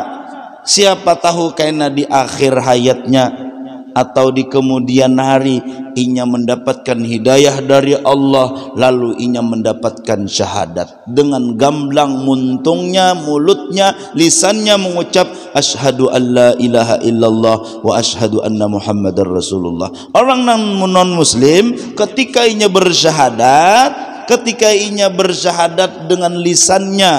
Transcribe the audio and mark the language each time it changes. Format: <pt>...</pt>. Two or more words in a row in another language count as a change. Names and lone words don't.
<id>Siapa tahu kaina di akhir hayatnya atau di kemudian hari inya mendapatkan hidayah dari Allah, lalu inya mendapatkan syahadat. Dengan gamblang muntungnya, mulutnya, lisannya mengucap</id> <ar>أشهد أن لا إله إلا الله وأشهد أن محمدا رسول الله.</ar> <id>Orang non muslim ketika inya bersyahadat dengan lisannya</id>